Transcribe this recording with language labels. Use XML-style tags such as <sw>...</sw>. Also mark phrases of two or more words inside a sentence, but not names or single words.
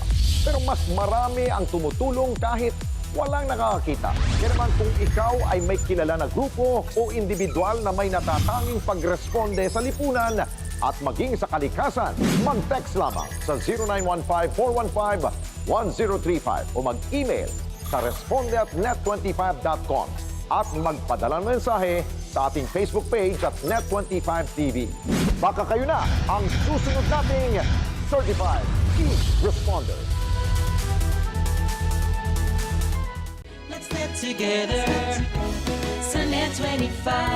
<tl>Pero mas marami ang tumutulong kahit walang nakakakita. Kaya naman kung ikaw ay may kilala na grupo o individual na may natatanging pagresponde sa lipunan at maging sa kalikasan, mag-text lamang sa 0915-415-1035 o mag-email sa responde@net25.com at magpadala ng mensahe sa ating Facebook page at NET25 TV. Baka kayo na ang susunod nating Certified Key Responder.</tl> <en>Let's get together sa NET25.</en>